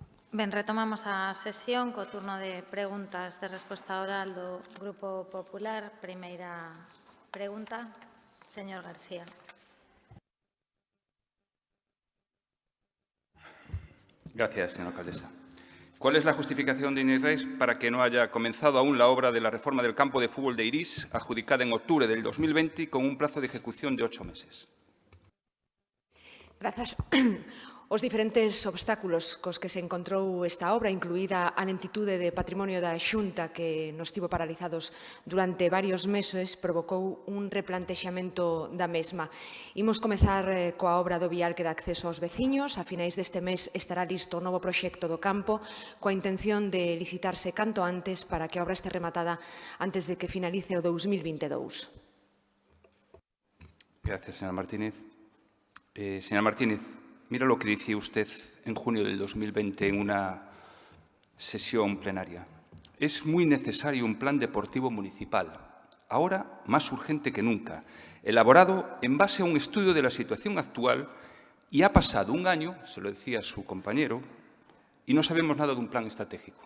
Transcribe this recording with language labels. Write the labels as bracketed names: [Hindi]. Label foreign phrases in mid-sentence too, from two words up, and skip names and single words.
[Galician] Ben, retomamos a sesión co turno de preguntas de resposta oral do Grupo Popular. Primeira pregunta, señor García. [Spanish] Gracias, señora alcaldesa. ¿Cuál es la justificación de Inés Reis para que no haya comenzado aún la obra de la reforma del campo de fútbol de Irís, adjudicada en octubre del 2020, con un plazo de ejecución de 8 meses? [Galician] Grazas. Os diferentes obstáculos cos que se encontrou esta obra, incluída a lentitude de patrimonio da Xunta que nos tivo paralizados durante varios meses, provocou un replantexamento da mesma. Imos comezar coa obra do vial que dá acceso aos veciños. A finais deste mes estará listo o novo proxecto do campo, coa intención de licitarse canto antes para que a obra este rematada antes de que finalice o 2022. [Spanish] Gracias, señora Martínez. Señora Martínez, mira lo que decía usted en junio del 2020 en una sesión plenaria. Es muy necesario un plan deportivo municipal, ahora más urgente que nunca, elaborado en base a un estudio de la situación actual, y ha pasado un año, se lo decía su compañero, y no sabemos nada de un plan estratégico.